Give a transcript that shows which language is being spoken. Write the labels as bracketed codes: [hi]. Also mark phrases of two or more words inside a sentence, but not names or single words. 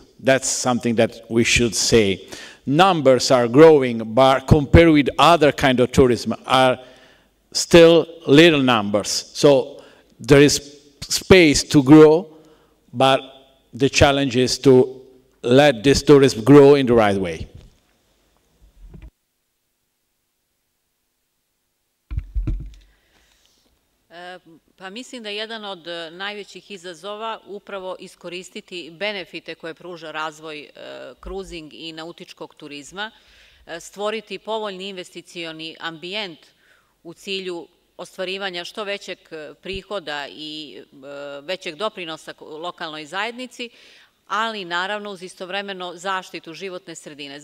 [en] That's something that we should say. Numbers are growing, but compared with other kind of tourism are still little numbers. So there is space to grow, but the challenge is to let this tourism grow in the right way. [sr] Pa mislim da je jedan od najvećih izazova upravo iskoristiti benefite koje pruža razvoj kruzing i nautičkog turizma, stvoriti povoljni investicioni ambijent u cilju ostvarivanja što većeg prihoda i većeg doprinosa lokalnoj zajednici, ali naravno uz istovremeno zaštitu životne sredine.